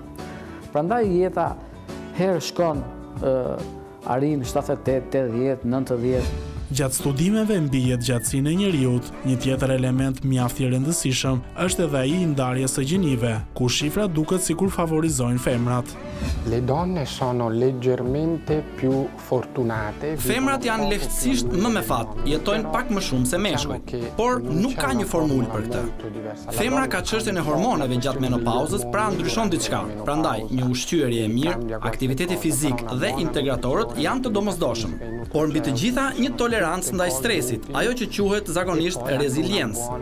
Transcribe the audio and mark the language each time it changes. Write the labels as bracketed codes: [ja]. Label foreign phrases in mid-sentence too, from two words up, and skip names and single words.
[sq] Prandaj jeta herë shkon arrin 78, 80, 90. Gjatë studimeve mbi jetëgjatësinë e njeriut, një tjetër element mjaft i rëndësishëm është edhe ai i ndarjes së gjinive, ku shifrat duket sikur favorizojnë femrat. [it] Le donne sono leggermente più fortunate. [sq] Femrat janë lehtësisht më me fat, jetojnë pak më shumë se meshkujt, por nuk ka një formulë për këtë. Femra ka çështjen e hormoneve gjatë menopauzës, pra ndryshon diçka. Prandaj, një ushqyerje e mirë, aktiviteti fizik dhe integratorët janë të domosdoshëm. Por mbi të gjitha, një tolerancë ndaj stresit, ajo që quhet zakonisht reziliencë.